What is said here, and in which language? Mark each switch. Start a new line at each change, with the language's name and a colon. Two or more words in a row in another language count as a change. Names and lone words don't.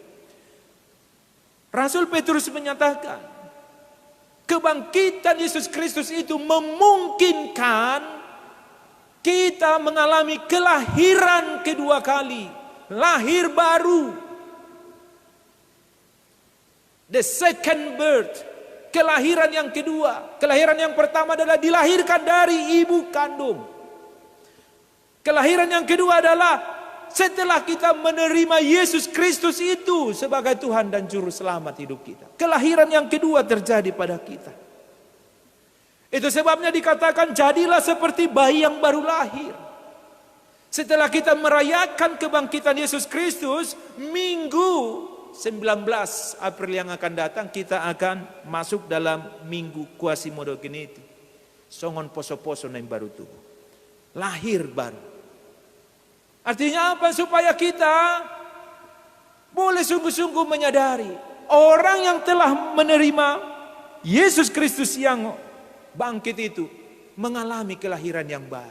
Indonesian: Rasul Petrus menyatakan, kebangkitan Yesus Kristus itu memungkinkan kita mengalami kelahiran kedua kali, lahir baru.
English: The second birth,
Indonesian: kelahiran yang kedua. Kelahiran yang pertama adalah dilahirkan dari ibu kandung. Kelahiran yang kedua adalah setelah kita menerima Yesus Kristus itu sebagai Tuhan dan Juru Selamat hidup kita. Kelahiran yang kedua terjadi pada kita. Itu sebabnya dikatakan jadilah seperti bayi yang baru lahir. Setelah kita merayakan kebangkitan Yesus Kristus, minggu 19 April yang akan datang kita akan masuk dalam minggu Quasimodo Geniti.
Batak Toba: Songon poso-poso
Indonesian: yang baru tubuh. Lahir baru. Artinya apa? Supaya kita boleh sungguh-sungguh menyadari orang yang telah menerima Yesus Kristus yang bangkit itu mengalami kelahiran yang baru.